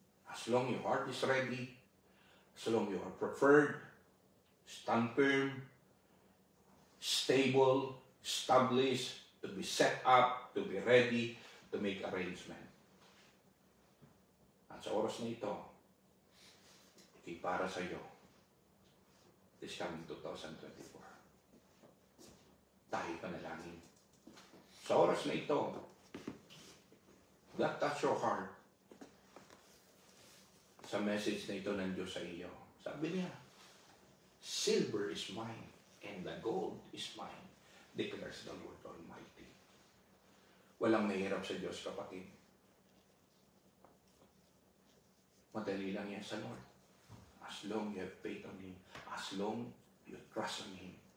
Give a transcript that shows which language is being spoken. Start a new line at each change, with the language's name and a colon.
English: As long your heart is ready, as long you are preferred, stand firm, stable, established, to be set up, to be ready, to make arrangement.
Filipino: At sa oras na ito, ito'y para sa iyo.
English: This coming 2024.
Filipino: Tayo panalangin. Sa oras na ito,
English: God touch your heart.
Filipino: Sa message na ito ng Diyos sa iyo. Sabi niya,
English: silver is mine and the gold is mine, declares the Lord Almighty.
Filipino: Walang mahirap sa Diyos, kapatid. Madali lang yan sa Lord.
English: As long you have faith on Him, as long you trust on Him.